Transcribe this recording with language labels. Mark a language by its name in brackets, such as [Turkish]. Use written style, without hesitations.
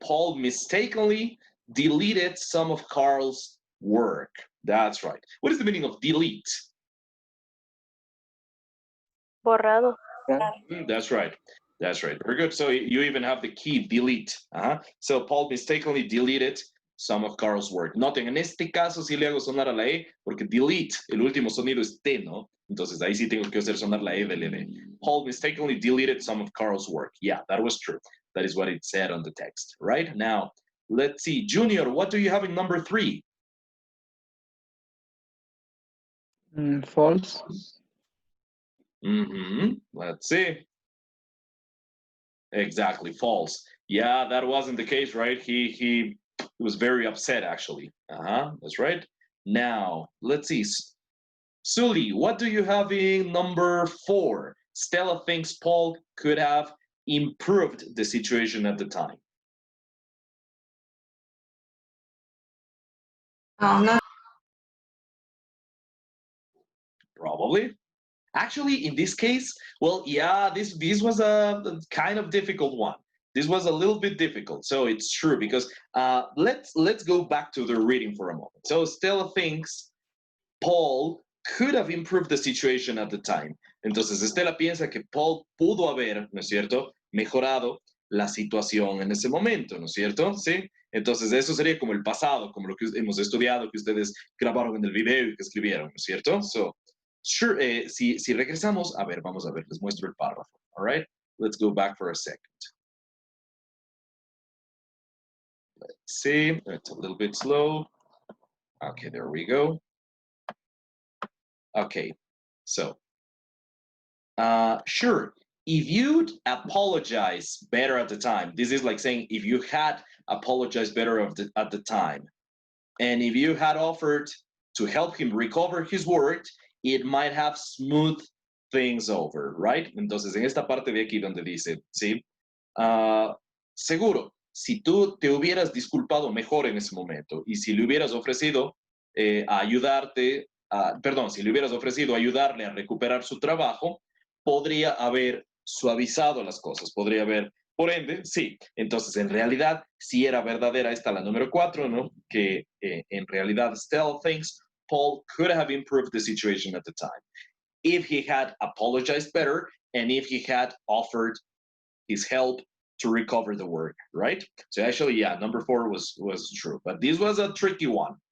[English] Paul mistakenly deleted some of Carl's work. That's right. What is the meaning of delete? [Spanish] Borrado. [English] That's right. That's right. Very good. So you even have the key delete. So Paul mistakenly deleted some of Carl's work. [Spanish] Noten, en este caso sí le hago sonar a la E porque delete, el último sonido es T, ¿no? Entonces ahí sí tengo que hacer sonar la E del E. [English] Paul mistakenly deleted some of Carl's work. Yeah, that was true. That is what it said on the text, right? Now, let's see. Junior, what do you have in number 3? False. Let's see. Exactly, false. Yeah, that wasn't the case, right? He was very upset, actually. That's right. Now, let's see. Sully, what do you have in number 4? Stella thinks Paul could have improved the situation at the time. No. Probably. Actually, in this case, well, yeah, this was a kind of difficult one. This was a little bit difficult, so it's true because let's go back to the reading for a moment. So Stella thinks Paul could have improved the situation at the time. [Spanish] Entonces Stella piensa que Paul pudo haber, ¿no es cierto?, mejorado la situación en ese momento, ¿no es cierto? Sí. Entonces eso sería como el pasado, como lo que hemos estudiado, que ustedes grabaron en el video y que escribieron, ¿no es cierto? [English] So, sure, [Spanish] si regresamos, a ver, vamos a ver, les muestro el párrafo. [English] All right, let's go back for a second. Let's see, it's a little bit slow. Okay, there we go. Okay, so, sure, if you'd apologize better at the time, this is like saying if you had apologized better at the time, and if you had offered to help him recover his work, it might have smoothed things over, right? [Spanish] Entonces, en esta parte de aquí donde dice, ¿sí? Seguro, si tú te hubieras disculpado mejor en ese momento y si le hubieras ofrecido ayudarte, perdón, si le hubieras ofrecido ayudarle a recuperar su trabajo, podría haber suavizado las cosas, podría haber, por ende, sí. Entonces, en realidad, sí era verdadera esta la número 4, ¿no? Que en realidad [English] Stella thinks Paul could have improved the situation at the time if he had apologized better and if he had offered his help to recover the work, right? So actually, yeah, number 4 was true, but this was a tricky one.